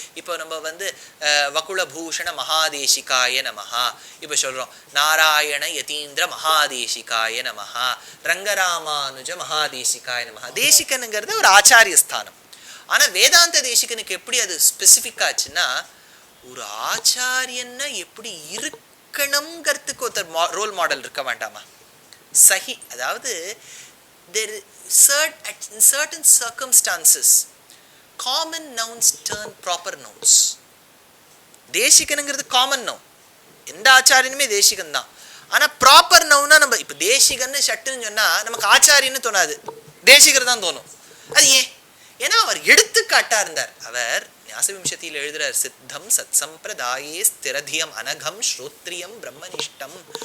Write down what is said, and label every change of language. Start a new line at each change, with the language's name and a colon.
Tamil: இப்போ நம்ம வகுல பூஷண மகாதேசிகாய நமஹா இப்போ சொல்றோம், நாராயண யதீந்திர மகாதேசிகாய நமஹா, ரங்கராமானுஜ மகாதேசிகாய நமஹா. தேசிகனுங்கிறது ஒரு ஆச்சாரிய ஸ்தானம். ஆனா வேதாந்த தேசிகனுக்கு எப்படி அது ஸ்பெசிஃபிக் ஆச்சுன்னா, ஒரு ஆச்சாரியன்னா எப்படி இருக்கணுங்கிறதுக்கு ஒருத்தர் ரோல் மாடல் இருக்க வேண்டாமா? சஹி, அதாவது
English: in certain circumstances common nouns turn proper nouns.
Tamil: தேசிகனுங்கிறது common noun, எந்த ஆச்சாரியனுமே தேசிகன் தான். ஆனா ப்ராப்பர் நவுனா நம்ம இப்ப தேசிகன்னு சட்டுன்னு சொன்னா நமக்கு ஆச்சாரியன்னு தோணாது, தேசிகர் தான் தோணும். அது ஏன்? ஏன்னா அவர் எடுத்துக்காட்டா இருந்தார். அவர் ஞாசவிம்சத்தியில் எழுதுறார், சித்தம் சத் சம்பிரதாயே ஸ்திரதியம் அனகம் ஸ்ரோத்ரியம் பிரம்மனிஷ்டம்.